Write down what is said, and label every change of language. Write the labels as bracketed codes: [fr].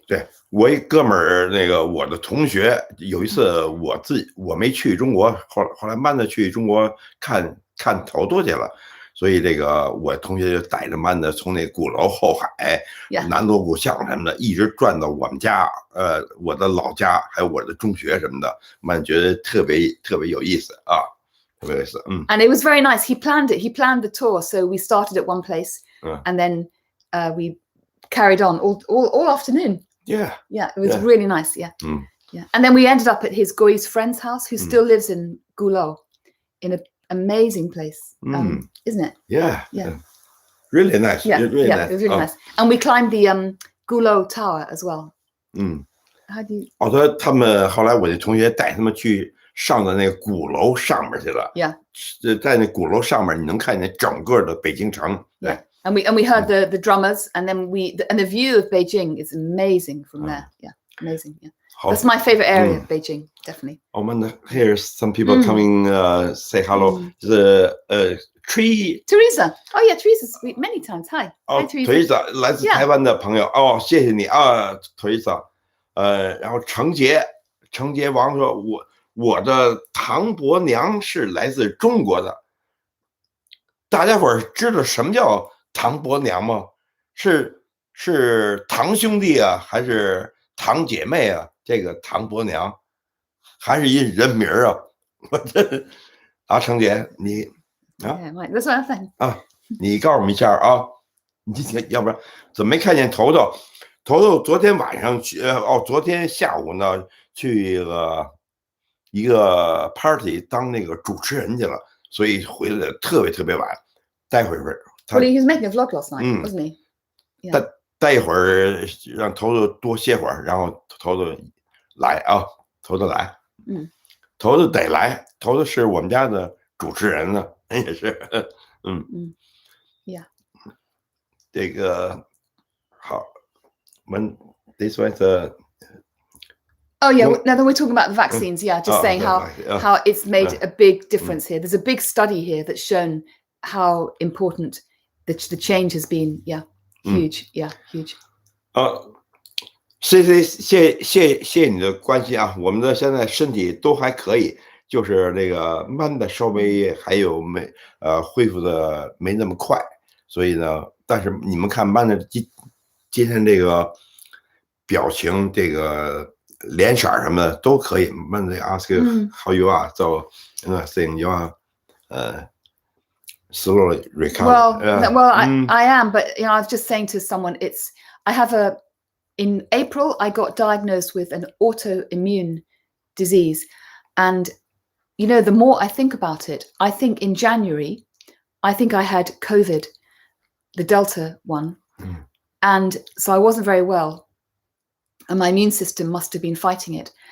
[zh] 对，我一哥们儿我的同学有一次我没去中国，后来曼的去中国看头多去了，所以我同学就带着曼的从那鼓楼后海、南锣鼓巷什么的，一直转到我们家，我的老家，还有我的中学什么的，曼觉得特别有意思啊，特别有意思。 [en] And it was very nice. He planned it. He planned the tour. So we started at one place, and then we carried on all afternoon. Yeah. It was really nice. Yeah. And then we ended up at his Guo Yi's friend's house, who still lives in Gulou, in an amazing place, isn't it? Yeah. Really nice. Yeah, really nice. It was really nice. And we climbed the Gulou Tower as well. How do you? [zh] 他们后来我的同学带他们去上的那个鼓楼上面去了。在那鼓楼上面，你能看见整个的北京城。对。 [en] And we heard the drummers, and then the view of Beijing is amazing from there. Yeah, amazing. Yeah, that's my favorite area of Beijing, definitely. Here's some people coming say hello. Teresa. Oh yeah, Teresa's many times. Hi. Hi, [zh] Teresa 来自台湾的朋友哦，谢谢你啊 ，Teresa。然后程杰王说，我的唐伯娘是来自中国的。大家伙儿知道什么叫唐伯娘吗？是堂兄弟啊，还是堂姐妹啊？这个唐伯娘，还是一人名啊？我这程姐你 [en] that's what I'm saying. [zh] 你告诉我们一下啊，你要不然怎么没看见头头昨天晚上去昨天下午呢去一个 party 当那个主持人去了，所以回来的特别晚。待会儿 [en] he was making a vlog last night, wasn't he? Yeah. [zh] 待一会儿让头头多歇会儿，然后头头来啊，头头来，头头得来，头头是我们家的主持人呢，也是， [en] Yeah. [zh] 这个好， [en] when this was the. Oh yeah, now that we're talking about the vaccines, just saying how it's made a big difference here. There's a big study here that's shown how important the change has been. Huge. Huge. [zh] 谢你的关心啊，我们的现在身体都还可以，就是那个慢的稍微还有恢复的没那么快，所以呢，但是你们看慢的今天这个表情，这个脸色什么的都可以。 [en] When they ask you how you are, so saying you are slowly recover. I am, but I was just saying to someone, in April I got diagnosed with an autoimmune disease, and the more I think about it, I think in January, I think I had COVID, the Delta one, and so I wasn't very well, and my immune system must have been fighting it.